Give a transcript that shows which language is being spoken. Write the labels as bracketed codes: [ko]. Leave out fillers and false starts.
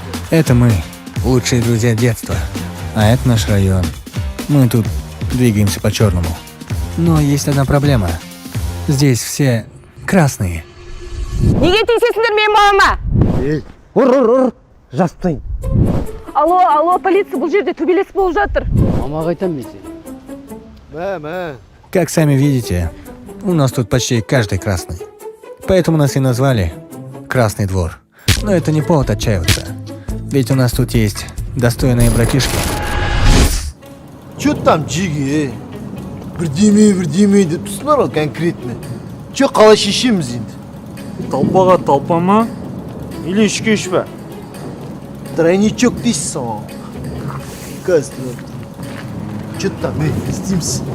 [ru] Это мы, лучшие друзья детства. А это наш район. Мы тут двигаемся по черному. Но есть одна проблема. Здесь все красные. [kk] Неге тиісесіңдер менің балама? Ұр, жастайын. Алло, полиция, бұл жерде төбелес болып жатыр. Мама қайтам мен сен. [ru] Как сами видите, у нас тут почти каждый красный. Поэтому нас и назвали Красный двор. Но это не повод отчаиваться. Ведь у нас тут есть достойные братишки. Чё там, Джиги? [kk] Бірдеме деп тұрсыңдар ғой конкретно. Чё қалай шешеміз енді? Толпаға толпа ма? Или ішке іш па? Тройничок дейсің ғой. Қазір. [ru] Чё там, [kk] не істейміз?